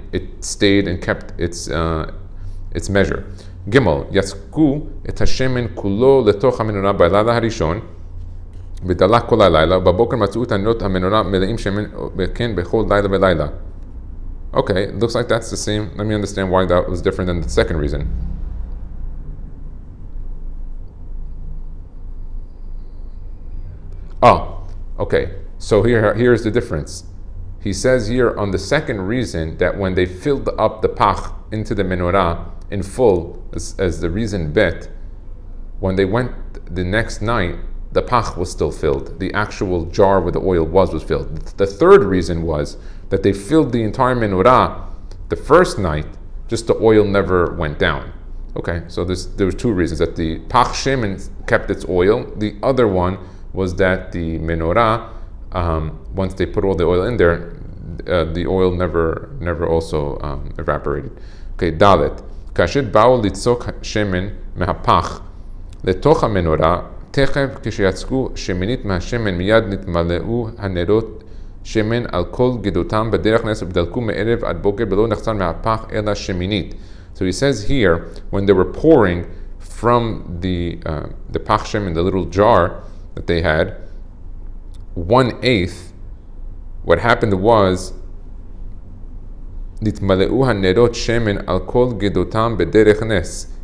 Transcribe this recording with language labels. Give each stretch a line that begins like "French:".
English: It stayed and kept its measure.
Hebrew: Gimel, יצקו את השמן כולו לתוך המנורה בלילה הראשון, ודלק כל הלילה, ובבוקר מצאו את הנרות המנורה מלאים שמן וכן בכל לילה ולילה.
English: Okay, it looks like that's the same. Let me understand why that was different than the second reason. Okay. So here's the difference. He says here on the second reason that when they filled up the pach into the menorah in full, as the reason bet, when they went the next night, the pach was still filled. The actual jar where the oil was filled. The third reason was that they filled the entire menorah the first night, just the oil never went down. Okay, so there were 2 reasons, that the pach shemen kept its oil. The other one was that the menorah, once they put all the oil in there, the oil never also evaporated. Okay, dalet.
Hebrew: כאשר באו ליצוק שמן מהפח לתוך המנורה, תכף כשיצקו שמינית מהשמן מיד נתמלאו הנרות שמן על כל גדותם בדרך נס ודלקו מערב עד בוקר ולא נחסר מהפח אלא שמינית.
English: So he says here, when they were pouring from the pach shemen, the little jar that they had, 1/8, what happened was
Hebrew: נתמלאו הנרות שמן על כל גדותם בדרך נס.